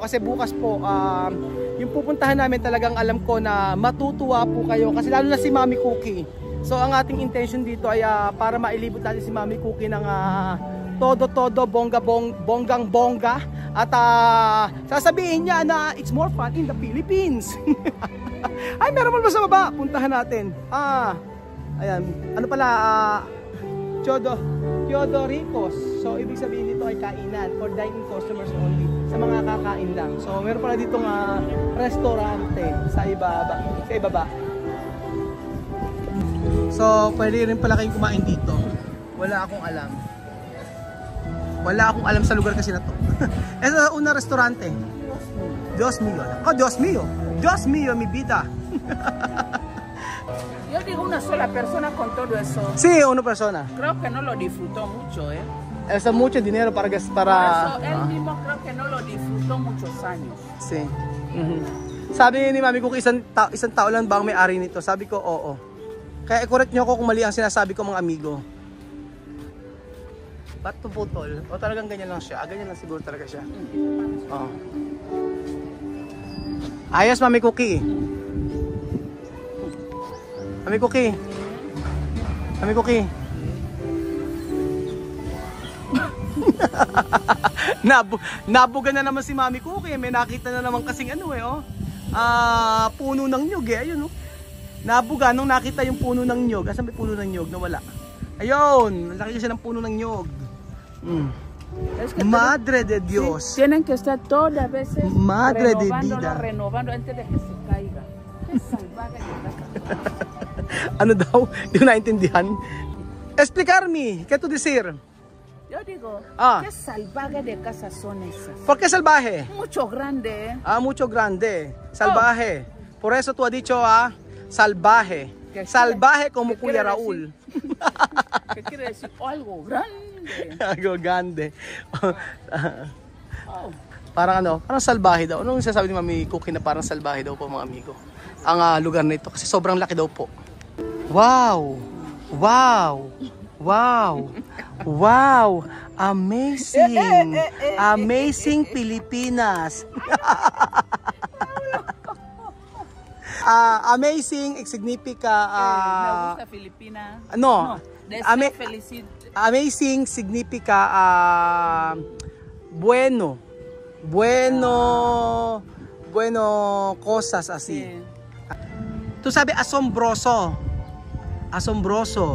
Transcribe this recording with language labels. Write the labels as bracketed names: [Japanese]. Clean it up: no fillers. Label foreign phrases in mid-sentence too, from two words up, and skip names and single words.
[Filipino] Kasi bukas po, yung pupuntahan namin talagang alam ko na matutuwa po kayo. Kasi lalo na si Mami Cookie. So ang ating intention dito ay para mailibot natin si Mami Cookie ng todo-todo, bonggang-bongga. At sasabihin niya na [English] it's more fun in the Philippines. [Filipino] Ay, meron mo ba sa baba? Puntahan natin. Ayan. Ano pala, Teodoricos. So, ibig sabihin nito ay kainan or [English] dine-in customers only. [Filipino] Sa mga kakain lang. So, meron pala ditong restaurante sa ibaba. So, pwede rin pala kayong kumain dito. Wala akong alam. Wala akong alam sa lugar kasi na to. Ito na unang restaurante. [Spanish] Dios mío. Oh, Dios mío. Dios mío, mi vida. Yo digo una sola persona con todo eso. Sí, una persona. Creo que no lo disfrutó mucho, ¿eh? Es mucho dinero para... Por eso él mismo creo que no lo disfrutó muchos años. Sí. [Filipino] Sabi ni mami ko, isang tao lang ba ang may-ari nito? Sabi ko, oo. Kaya i-correct nyo ako kung mali ang sinasabi ko mga amigo. Ba't to putol? O talagang ganyan lang siya? Ganyan lang siguro talaga siya. Oo. Ayos, Mami Cookie. Mami Cookie. Mami Cookie. Nabugan na naman si Mami Cookie. May nakita na naman kasing ano eh, oh. Puno ng nyug eh. Ayun, oh. Nabugan nung nakita yung puno ng nyug. Asan may puno ng nyug? Nawala. Ayun, nakita siya ng puno ng nyug. [Spanish] Es que Madre de Dios. Sí, tienen que estar todas las veces Madre de vida. renovando antes de que se caiga. Es salvaje de la casa. [Filipino] Ano daw? Hindi ko naintindihan. [Spanish] Explicarme, ¿qué tú decir? Yo digo, Ah. qué salvaje de casas son esas. ¿Por qué salvaje? Mucho grande, ¿eh? Mucho grande. Salvaje. Por eso tú has dicho, salvaje. ¿Qué Salvaje como qué Kuya quiere Raúl. ¿Qué quiere decir? Oh, algo grande. Algo grande. Oh. [Filipino] Parang salbahe daw. Anong sasabi ni Mami Cookie na parang salbahe daw po mga amigo? Ang lugar na ito kasi sobrang laki daw po. [English] Wow! Wow! Wow! Wow! Amazing! [Spanish] Amazing Pilipinas! Amazing significa Me gusta Filipina. no. Deseo felicito. Amazing significa bueno. Bueno cosas así. Sí. Tú sabes asombroso. Asombroso.